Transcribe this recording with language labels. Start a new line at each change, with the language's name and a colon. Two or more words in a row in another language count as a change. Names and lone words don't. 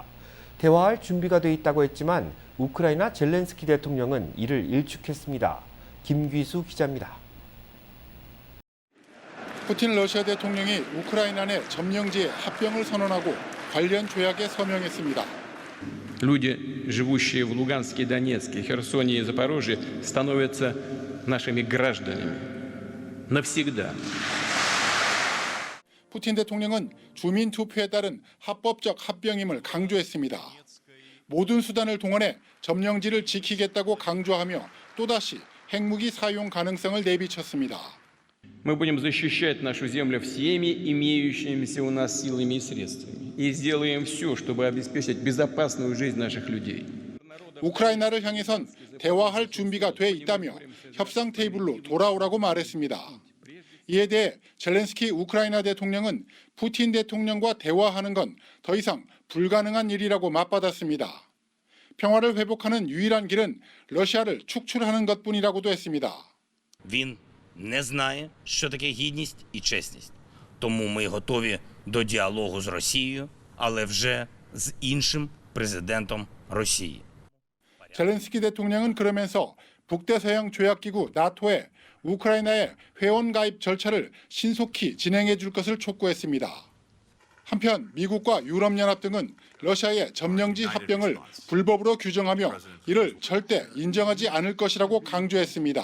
Korean: 대화할 준비가 돼 있다고 했지만 우크라이나 젤렌스키 대통령은 이를 일축했습니다. 김귀수 기자입니다. 푸틴 러시아 대통령이 우크라이나 내 점령지의 합병을 선언하고 관련 조약에 서명했습니다.
Russian: Люди, живущие в Луганске, Донецке, Херсоне и Запорожье, становятся нашими гражданами навсегда.
Korean: 푸틴 대통령은 주민 투표에 따른 합법적 합병임을 강조했습니다. 모든 수단을 동원해 점령지를 지키겠다고 강조하며 또다시 핵무기 사용 가능성을 내비쳤습니다.
Russian: Мы будем защищать нашу землю всеми имеющимися у нас силами и средствами и сделаем все, чтобы обеспечить безопасную жизнь наших людей.
Korean: 우크라이나를 향해선 대화할 준비가 돼 있다며 협상 테이블로 돌아오라고 말했습니다. 이에 대해 젤렌스키 우크라이나 대통령은 푸틴 대통령과 대화하는 건 더 이상 불가능한 일이라고 맞받았습니다. 평화를 회복하는 유일한 길은 러시아를 축출하는 것뿐이라고도 했습니다.
Ukrainian: Він не знає, що таке гідність і чесність. Тому ми готові до діалогу з Росією, але вже з іншим президентом Росії.
Korean: 젤렌스키 대통령은 그러면서 북대서양 조약기구 나토에 우크라이나의 회원 가입 절차를 신속히 진행해 줄 것을 촉구했습니다. 한편 미국과 유럽연합 등은 러시아의 점령지 합병을 불법으로 규정하며 이를 절대 인정하지 않을 것이라고 강조했습니다.